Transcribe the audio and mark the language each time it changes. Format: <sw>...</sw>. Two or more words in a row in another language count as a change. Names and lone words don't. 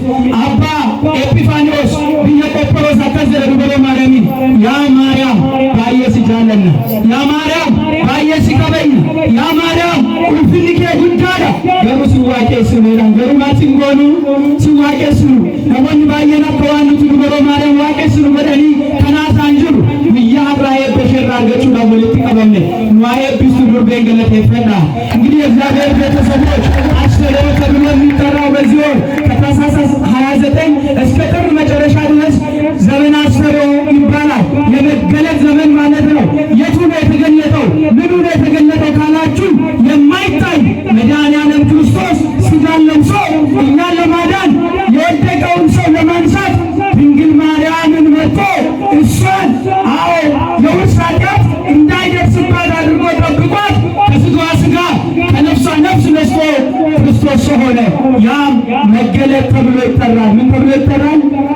<om>Abbaa Epifaaniyoos biyya Qophoroos akkas jedha dubaroo Maariyaamiin, yaa Maariyaam baay'ee si jaallanna, yaa Maariyaam baay'ee si kabajna, yaa Maariyaam ulfinni kee guddaadha garuu si waaqessuudhaan garuu maal sin goonu si waaqessinu. Namoonni baay'een akka waan nuti dubaroo Maariyaam waaqessinu godhanii kanaasaan jiru. Guyyaa irraa eebba isheerraa argachuudhaaf walitti qabamne nu haa eebbistu durbeen galateeffadhaa.</om> <am>እንግዲህ የእግዚአብሔር ቤተሰቦች አስተዳደሩ ተብሎ የሚጠራው በዚህ ወር ከታኅሳስ 29 እስከ ጥር መጨረሻ ድረስ ዘመነ አስተዳደሩ ይባላል። የመገለጥ ዘመን ማለት ነው። የቱ ነው የተገለጠው? ምኑ ነው የተገለጠው ካላችሁ የማይታይ መድኃኒዓለም ክርስቶስ ሥጋን ለብሶ እኛን ለማዳን የወደቀውን ሰው ለማንሳት ድንግል ማርያምን መጥቶ እሷን የውርስ ኃጢአት እንዳይደርስባት አድርጎ ጠብቋት ከሥጋዋ ሥጋ ከነፍሷ ነፍስ ነስቶ ክርስቶስ ሆነ። ያም መገለጥ ተብሎ ይጠራል። ምን ተብሎ ይጠራል?</am>